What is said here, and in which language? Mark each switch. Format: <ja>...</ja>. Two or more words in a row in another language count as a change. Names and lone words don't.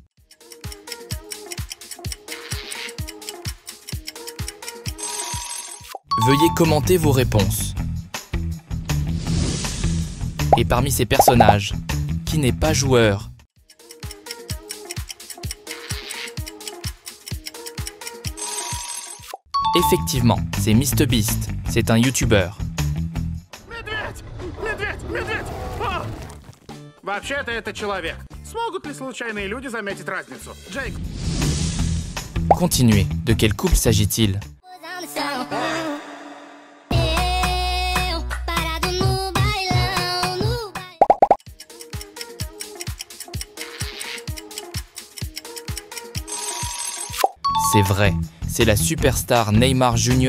<fr>Veuillez commenter vos réponses. Et parmi ces personnages, qui n'est pas joueur? Effectivement, c'est MrBeast, c'est un YouTuber.</fr> <ru>Вообще-то это человек. Смогут ли случайные люди заметить разницу? Джейк.</ru> <fr>Continuez, de quel couple s'agit-il? C'est vrai, c'est la superstar Neymar Jr.</fr>